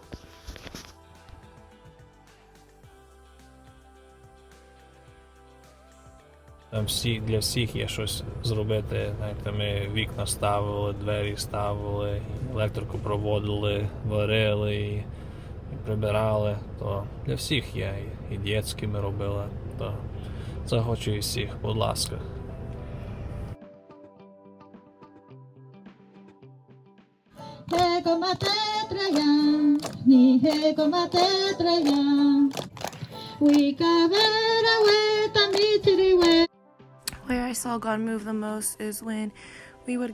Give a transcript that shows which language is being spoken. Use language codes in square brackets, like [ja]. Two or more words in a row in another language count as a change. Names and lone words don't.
[uk] Там для всіх є щось зробити. Знаєте, ми вікна ставили, двері ставили, електрику проводили, варили і прибирали. То для всіх є. І дітські ми робили. То захочу і всіх, будь ласка. [en] Where I saw God move the most is when we would